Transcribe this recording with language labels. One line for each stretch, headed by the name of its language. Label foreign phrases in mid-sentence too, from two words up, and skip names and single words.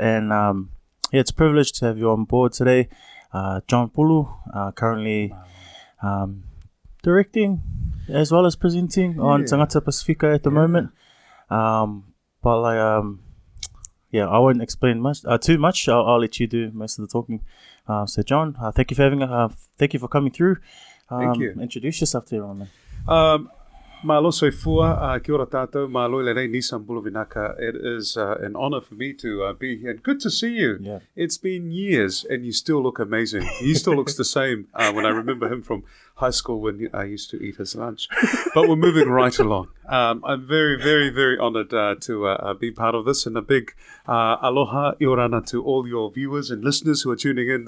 English: And it's a privilege to have you on board today. John Pulu, currently directing as well as presenting on Tangata Pacifica at the moment. But I won't explain too much. I'll let you do most of the talking. So John, thank you for coming through. Thank you. Introduce yourself to everyone, man.
Samoan: Malo soifua,
Māori: kia ora tātou,
Tongan: malo le rei
Fijian: nisan bulu vinaka.
English: It is an honor for me to be here. And good to see you. Yeah. It's been years and you still look amazing. He still looks the same when I remember him from high school when I used to eat his lunch. But we're moving right along. I'm very, very, very honored to be part of this, and a big aloha iorana to all your viewers and listeners who are tuning in.